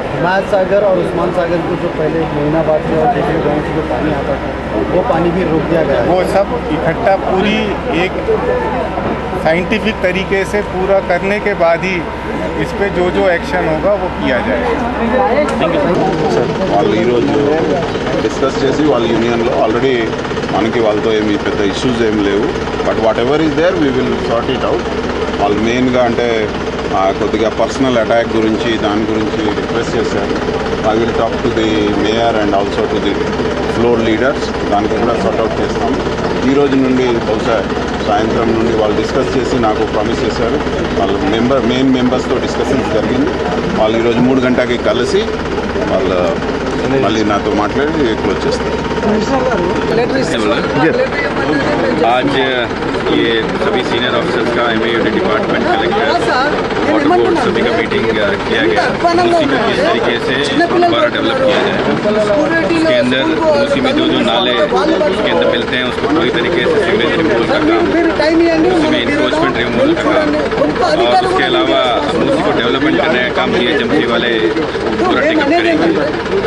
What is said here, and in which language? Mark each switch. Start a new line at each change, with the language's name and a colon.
Hindi: हिमायत सागर और उस्मान सागर को जो पहले महीना बाद से और दूसरे गाँव से जो पानी आता था वो पानी भी रोक दिया गया है। वो सब इकट्ठा पूरी एक साइंटिफिक तरीके से पूरा करने के बाद ही इस पे जो जो एक्शन होगा वो किया जाएगा।
Telugu: వాళ్ళు ఈరోజు డిస్కస్ చేసి వాళ్ళ యూనియన్లో ఆల్రెడీ మనకి వాళ్ళతో ఏమి పెద్ద ఇష్యూస్ ఏం లేవు,
English: But whatever is there we will sort it out.
Telugu: వాళ్ళు మెయిన్గా అంటే కొద్దిగా పర్సనల్ అటాక్ గురించి దాని గురించి రిక్వెస్ట్ చేశారు.
English: I will talk to the mayor and also to the floor leaders,
Telugu: దానికి కూడా సార్ట్అవుట్ చేస్తాం. ఈ రోజు నుండి బహుశా సాయంత్రం నుండి వాళ్ళు డిస్కస్ చేసి నాకు ప్రామిస్ చేశారు. వాళ్ళ మెయిన్ మెంబర్స్తో డిస్కషన్స్ జరిగింది. వాళ్ళు ఈరోజు 3 గంటలకి కలిసి వాళ్ళు మళ్ళీ నాతో మాట్లాడి క్లోజ్ చేస్తారు.
Hindi: आज ये सभी सीनियर ऑफिसर्स का MAUD department, collector, water board सभी का मीटिंग किया गया। उसी को किस तरीके से दोबारा डेवलप किया जाए, उसके अंदर उसी में जो नाले उसके अंदर मिलते हैं उसको पूरी तरीके से सीवरेज रिमूवल का काम, उसमें इंक्रोचमेंट रिमूवल का काम, और उसके अलावा उसी को डेवलपमेंट करने का काम DHMC वाले पूरा टेकअप करेंगे।